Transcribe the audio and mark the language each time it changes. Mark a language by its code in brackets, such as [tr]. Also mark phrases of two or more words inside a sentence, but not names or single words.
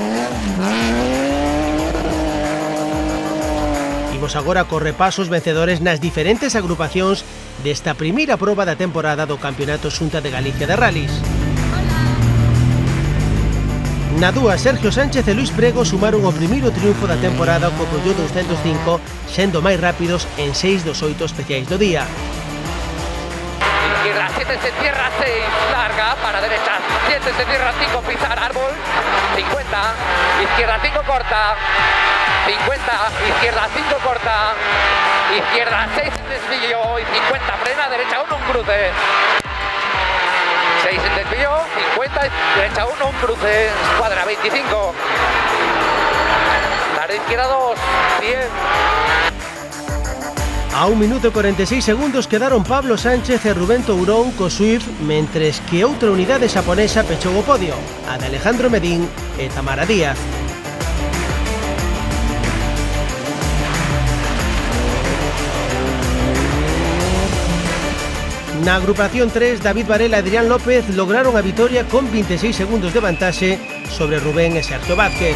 [gl] Imos agora cos repasos vencedores nas diferentes agrupacións desta primeira proba da temporada do Campeonato Xunta de Galicia de Rallys. Na dúa, Sergio Sánchez e Luis Prego sumaron o primeiro triunfo da temporada co Peugeot 205, sendo máis rápidos en 6 dos 8 especiais do día. [es] Izquierda 7, se cierra 6, larga, para derecha 7, se cierra 5, pisar árbol, 50, izquierda 5, corta, 50, izquierda 5, corta, izquierda 6, desvío, y 50, frena, derecha 1, un cruce. 6 en desvío, 50, derecha 1, un cruce, cuadra 25. La de izquierda 2, 100. [gl] A 1 minuto e 46 segundos quedaron Pablo Sánchez e Rubén Tourón co Swift, mentres que outra unidade xaponesa pechou o podio, a de Alejandro Medín e Tamara Díaz. Na agrupación 3, David Varela e Adrián López lograron a vitoria con 26 segundos de vantaxe sobre Rubén e Sergio Vázquez.